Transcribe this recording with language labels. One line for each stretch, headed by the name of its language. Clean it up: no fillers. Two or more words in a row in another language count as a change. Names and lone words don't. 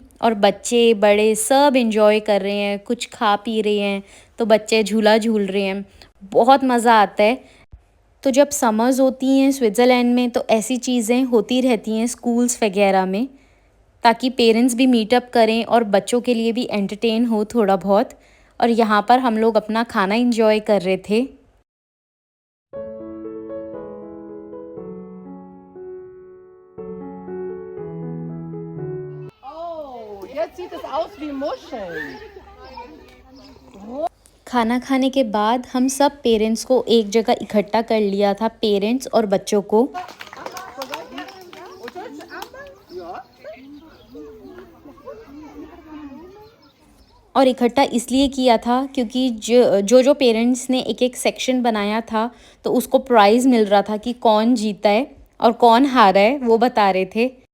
Hindi: और बच्चे बड़े सब एंजॉय कर रहे हैं, कुछ खा पी रहे हैं, तो बच्चे झूला झूल रहे हैं, बहुत मज़ा आता है। तो जब समर्स होती हैं स्विट्ज़रलैंड में तो ऐसी चीज़ें होती रहती हैं स्कूल्स वगैरह में, ताकि पेरेंट्स भी मीटअप करें और बच्चों के लिए भी एंटरटेन हो थोड़ा बहुत। और यहाँ पर हम लोग अपना खाना एंजॉय कर रहे थे।
German: Oh, jetzt sieht es aus wie Muscheln.
Hindi: खाना खाने के बाद हम सब पेरेंट्स को एक जगह इकट्ठा कर लिया था, पेरेंट्स और बच्चों को। और इकट्ठा इसलिए किया था क्योंकि जो पेरेंट्स ने एक एक सेक्शन बनाया था तो उसको प्राइज़ मिल रहा था कि कौन जीता है और कौन हारा है, वो बता रहे थे।